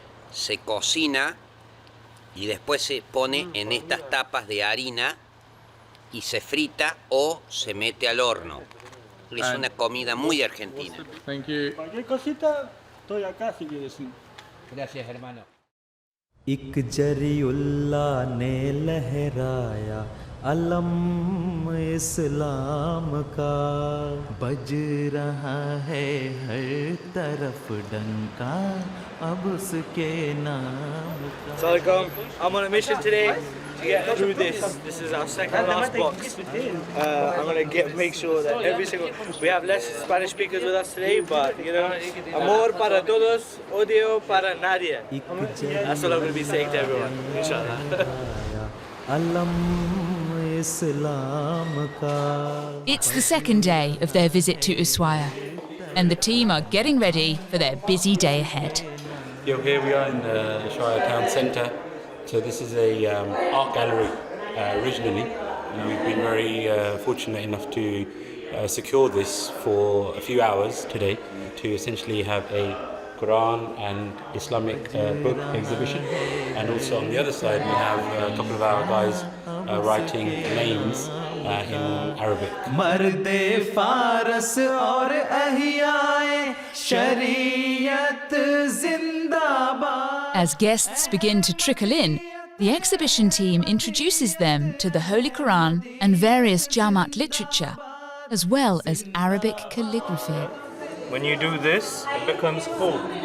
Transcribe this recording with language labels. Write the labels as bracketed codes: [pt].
[es] Se cocina y después se pone en estas tapas de harina y se frita o se mete al horno. Es una comida muy argentina. [en] Thank you. [es] Cualquier cosita, estoy acá si quieres. Gracias, hermano. [hi] एक जरियुल्लाह ने लहराया अलम इस्लाम का बज रहा है हर तरफ डंका अब उसके नाम का. [ar] Assalamualaikum. [en] I'm on a mission today to get through this. This is our second last box. I'm going to make sure that every single... We have less Spanish speakers with us today, but, [es] amor para todos, odio para nadie. [en] That's what I'm going to be saying to everyone, inshallah. It's the second day of their visit to Ushuaia, and the team are getting ready for their busy day ahead. Here we are in the Ushuaia town centre. So this is a art gallery originally. We've been very fortunate enough to secure this for a few hours today to essentially have a Quran and Islamic book exhibition. And also on the other side we have a couple of our guys writing names in Arabic. [hi] मर्दे फारस और अहियाए शरीयत जिंदाबाद. [en] As guests begin to trickle in, the exhibition team introduces them to the Holy Quran and various Jamaat literature, as well as Arabic calligraphy. When you do this, it becomes cool.